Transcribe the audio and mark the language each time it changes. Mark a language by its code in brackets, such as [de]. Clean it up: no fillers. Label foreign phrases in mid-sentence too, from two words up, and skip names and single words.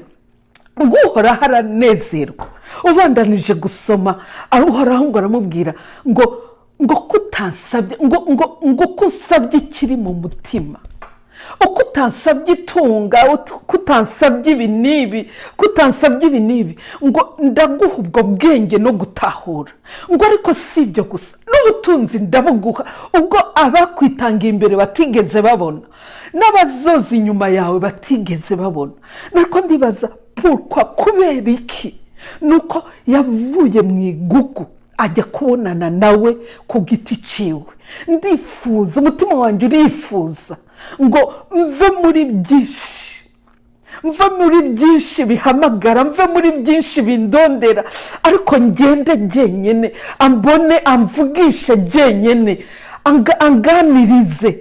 [rn] Ngo Uhoraho aranezerwa. Ubandanije gusoma, Uhoraho ngo aramubwira ngo kutansabye, ngo kusabye ikiri mu mutima, ukutansabye itunga, kutansabye ibi nibi, ngo ndaguha ubwo bwenge no gutahura. Ngo ariko si ibyo gusa, n'ubutunzi ndabuguha ubwo abakwitangiye imbere batigeze babona, n'abazoza inyuma yawe batigeze babona. Nariko ndibaza kubera iki? Nuko yavuye mu igugu ajya kubonana nawe ku giti ciwe. Ndifuza, umutima wanjye urifuza ngo mve muri byinshi mve muri byinshi bihamagara, mve muri byinshi bindondera, ariko ngende jyenyine, ambone amvugishe jyenyine, anganirize.